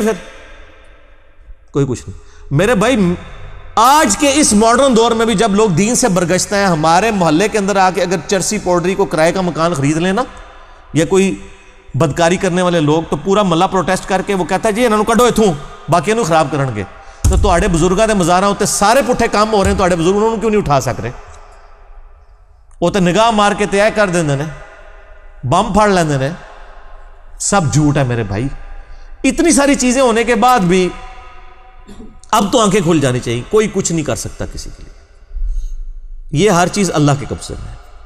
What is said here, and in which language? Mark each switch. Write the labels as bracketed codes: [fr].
[ur] پھر کوئی کچھ نہیں میرے بھائی. آج کے اس ماڈرن دور میں بھی جب لوگ دین سے برگشتے ہیں، ہمارے محلے کے اندر آ کے اگر چرسی پاؤڈری کو کرائے کا مکان خرید لینا یا کوئی بدکاری کرنے والے لوگ، تو پورا محلہ پروٹیسٹ کر کے وہ کہتا ہے [pa] جی انہوں کڈو اتھوں باقی انہوں خراب کرن گے. تو تواڈے بزرگاں دے مزاراں تے [ur] سارے پٹھے کام ہو رہے ہیں، [pa] تواڈے بزرگ انہوں کیوں نہیں اٹھا سک رہے؟ وہ تو نگاہ مار کے تے کر دیندے نے، بم پھاڑ لیندے نے. [ur] سب جھوٹ ہے میرے بھائی. اتنی ساری چیزیں ہونے کے بعد بھی اب تو آنکھیں کھل جانی چاہیے. کوئی کچھ نہیں کر سکتا کسی کے لیے. یہ ہر چیز اللہ کے قبضے میں ہے.